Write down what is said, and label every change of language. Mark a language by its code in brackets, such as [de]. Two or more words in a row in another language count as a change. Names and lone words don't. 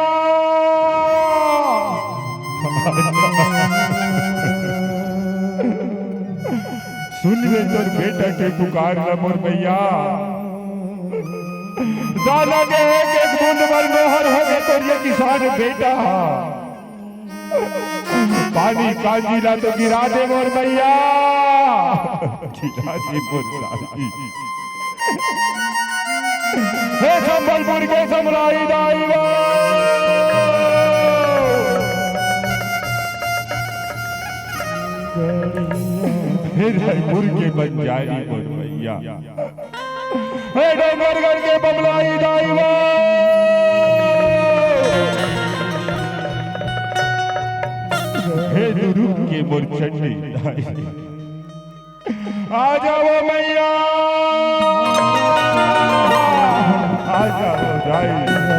[hne] सुन ले तोर बेटा के पुकार न मोर भैया। दाना के एक बूंद भर मोहर हवे तोर ये किसान बेटा। पानी काजी ला तो गिरा दे मोर भैया। गिरा दे मोर दाई। हे संबलपुर के समराई दाईवा। हे रायपुर के बंजारी मोर भैया। हे डोंगरगढ़ के बमलाई दाईवा। हे दुर्ग के मोर चंडी दाई। आ जाओ मैया। आ जाओ दाई।